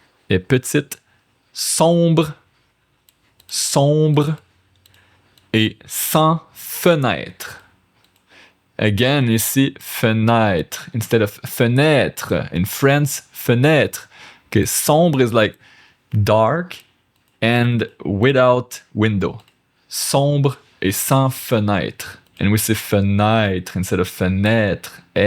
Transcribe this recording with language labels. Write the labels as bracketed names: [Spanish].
[French] Et petite, sombre et sans fenêtre. [English] Again, ici, fenêtre instead of fenêtre. In France, fenêtre. Okay, sombre is like dark and without window. [French] Sombre et sans fenêtre. [English] And we say fenêtre instead of fenêtre.